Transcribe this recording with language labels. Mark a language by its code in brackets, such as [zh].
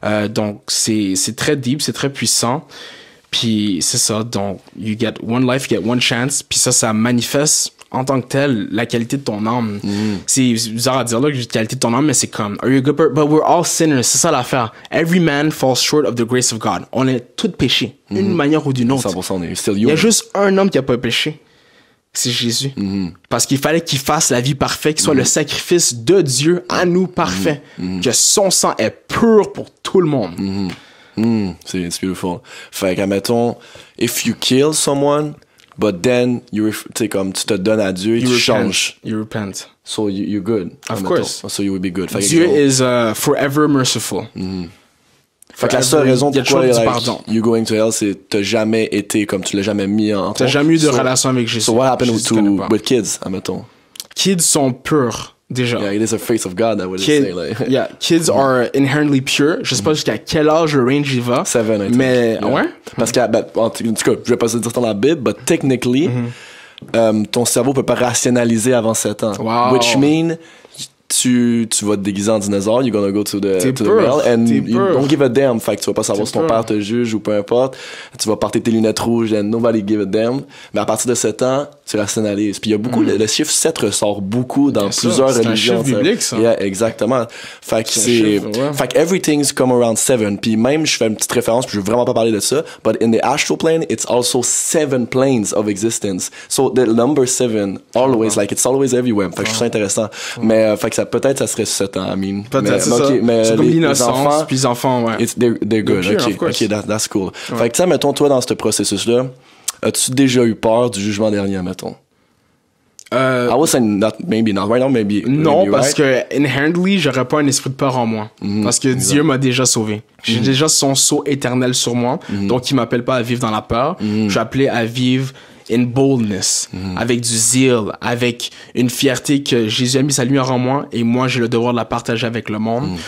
[fr] Donc c'est très deep, c'est très puissant. Puis c'est ça, donc [en] you get one life, you get one chance. [fr] Puis ça manifeste en tant que tel la qualité de ton âme. C'est bizarre à dire là que j'ai la qualité de ton âme, mais c'est comme [en] are you a good person? But we're all sinners, [fr] c'est ça l'affaire. [en] Every man falls short of the grace of God. [fr] On est tous péchés, d'une manière ou d'une autre. 100%, on est still Il y a juste un homme qui a pas péché. C'est Jésus. Parce qu'il fallait qu'il fasse la vie parfaite, qu'il soit le sacrifice de Dieu à nous parfait. Que son sang est pur pour tout le monde. C'est beautiful. Fait qu'admettons, [en] if you kill someone, but then [fr] tu sais, comme tu te donnes à Dieu et tu changes. [en] You repent. So you're good. Of course. So you will be good. Fait Dieu is forever merciful. [fr] Fait que la seule raison pourquoi [en] you going to hell, [fr] c'est t'as jamais été comme tu l'as jamais mis en t'as jamais eu de relation avec Jésus. [en] So what happened with kids, admettons? [fr] Kids sont purs, déjà. [en] Yeah, it is a face of God, I would say. Like. Yeah, kids are inherently pure. [fr] Je sais pas jusqu'à quel âge le range il va. [en] 7, I think. [fr] Mais, [en] yeah. [fr] ouais? Parce que, en tout cas, je vais pas se dire dans la Bible, [en] but technically, [fr] ton cerveau peut pas rationaliser avant 7 ans. [en] Wow. Which mean, [fr] tu vas te déguiser en dinosaure, [en] you're gonna go to the mail, and you don't give a damn. [fr] Fait que tu vas pas savoir si ton père te juge ou peu importe. Tu vas porter tes lunettes rouges [en] and nobody give a damn. [fr] Mais à partir de 7 ans, tu rationalises. Puis il y a beaucoup, le chiffre 7 ressort beaucoup dans plusieurs religions. C'est un chiffre biblique, ça. Yeah, exactement. Fait que fait que [en] everything's come around 7. [fr] Puis même, je fais une petite référence, puis je veux vraiment pas parler de ça, [en] but in the astral plane, it's also 7 planes of existence. So the number 7, always, like it's always everywhere. [fr] Fait que je trouve ça intéressant. Mais, fait que peut-être ça serait 7 ans, I mean. Peut-être c'est ça. C'est comme l'innocence, puis les enfants, ouais. [en] They're good, ok, that's cool. [fr] Ouais. Fait que tu sais, mettons, toi, dans ce processus-là, as-tu déjà eu peur du jugement dernier, mettons? [en] I would say maybe not right now, maybe. [fr] Non, parce que inherently, j'aurais pas un esprit de peur en moi. Parce que Dieu m'a déjà sauvé. J'ai déjà son sceau éternel sur moi. Donc, il m'appelle pas à vivre dans la peur. Je suis appelé à vivre [en] in boldness, [fr] avec du zeal, avec une fierté que Jésus a mis sa lumière en moi et moi, j'ai le devoir de la partager avec le monde.